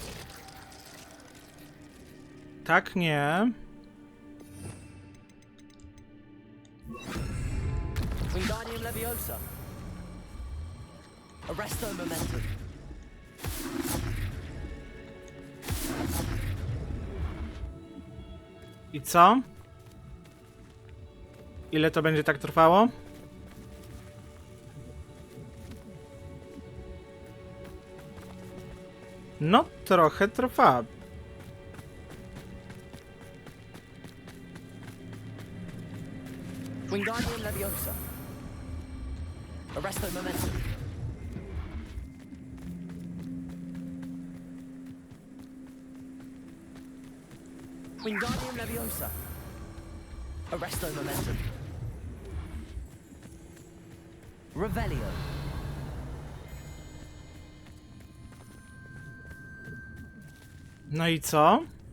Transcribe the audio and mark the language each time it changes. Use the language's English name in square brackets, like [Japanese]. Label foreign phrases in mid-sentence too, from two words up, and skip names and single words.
[Polish] Tak, nie. [Latin] Wingardium Leviosa. Arresto Momentum. [Polish] I co? Ile to będzie tak trwało? No, trochę trwa. [Latin] Wingardium Leviosa. Arresto Momentum. Wingardium Leviosa. Arresto Momentum. Revelio. No i co?